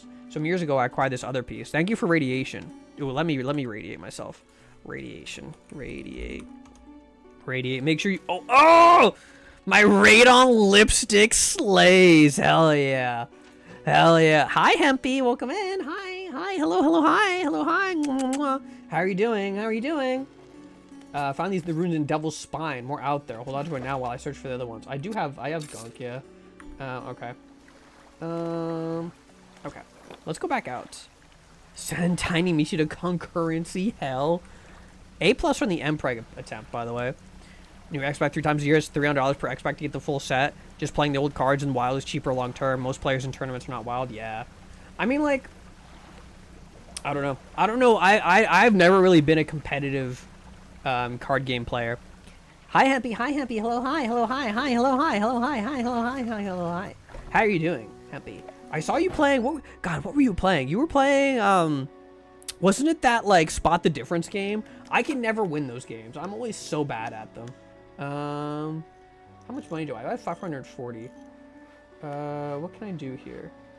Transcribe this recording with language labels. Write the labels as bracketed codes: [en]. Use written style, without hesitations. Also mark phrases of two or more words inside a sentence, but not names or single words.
[en] Some years ago, I acquired this other piece. Thank you for radiation. Ooh, let me radiate myself. Radiation. Radiate. Radiate. Make sure you... Oh! My radon lipstick slays. Hell yeah. Hell yeah. Hi, Hempy. Welcome in. Hi. Hi. Hello. Hello. Hi. Hello. Hi. How are you doing? How are you doing? Found the runes in Devil's Spine. More out there. Hold on to it now while I search for the other ones. I have gunk, yeah. Okay. Okay. Let's go back out. Send Tiny Mishi to concurrency hell. A+ from the Mpreg attempt, by the way. New X-Pack 3 times a year is $300 per X-Pack to get the full set. Just playing the old cards in Wild is cheaper long term. Most players in tournaments are not Wild. Yeah. I mean, like, I don't know. I've never really been a competitive card game player. Hi, Happy. Hi, Happy. Hello, hi. Hello, hi. Hi, hello, hi. Hello, hi. Hi, hello, hi. Hi, hello, hi. How are you doing, Happy? I saw you playing. What were you playing? You were playing, wasn't it that, like, Spot the Difference game? I can never win those games. I'm always so bad at them. How much money do I have? I have 540. What can I do here?